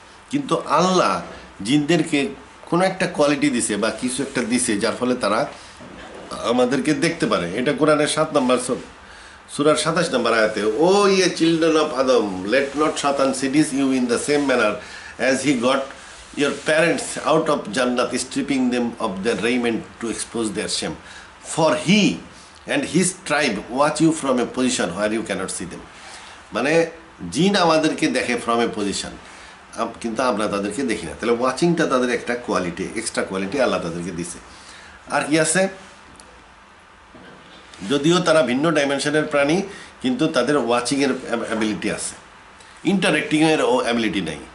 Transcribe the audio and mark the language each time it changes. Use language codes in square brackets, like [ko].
[bn] কিন্তু আল্লাহ জিনদেরকে কোনো একটা কোয়ালিটি দিছে বা কিছু একটা দিছে যার ফলে তারা আমাদেরকে দেখতে পারে। এটা কোরআনের 7 নম্বর সূরার 27 নম্বর আয়াতে, [en] O ye children of Adam, let not Satan seduce you in the same manner as he got your parents out of Jannat, stripping them of their raiment to expose their shame. For he and his tribe watch you from a position where you cannot see them. [bn] মানে জিন আমাদেরকে দেখে [en] from a position, [bn] কিন্তু আমরা তাদেরকে দেখি না। তাহলে ওয়াচিংটা তাদের একটা কোয়ালিটি, এক্সট্রা কোয়ালিটি আল্লাহ তাদেরকে দিছে। আর কি আছে? যদিও তারা ভিন্ন ডাইমেনশনের প্রাণী, কিন্তু তাদের ওয়াচিংয়ের অ্যাবিলিটি আছে, ইন্টারেক্টিংয়ের ও অ্যাবিলিটি নেই।